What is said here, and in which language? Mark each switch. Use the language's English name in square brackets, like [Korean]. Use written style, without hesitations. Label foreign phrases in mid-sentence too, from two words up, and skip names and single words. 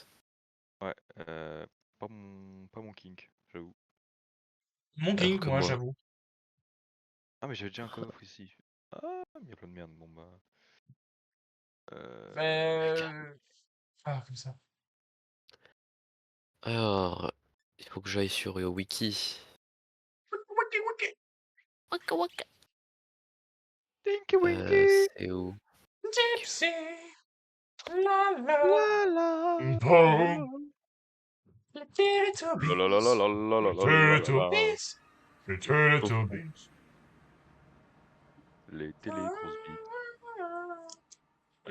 [French] Ouais, pas mon kink, j'avoue. Mon Alors king, que moi, moi, j'avoue. Ah, mais j'avais déjà un coffre ici. Ah, mais il y a plein de merde. Bon bah. caca. Euh... Ah, comme ça. Alors, il faut que j'aille sur le wiki. Wiki, wiki. Waka waka. Tinky Winky! C'est où? Tac. Gypsy. La la. La la la la. Boom. Les La la la la Teletubbies. la la la Les la la la la. Teletubbies. Les Teletubbies. Les télé grosses bites.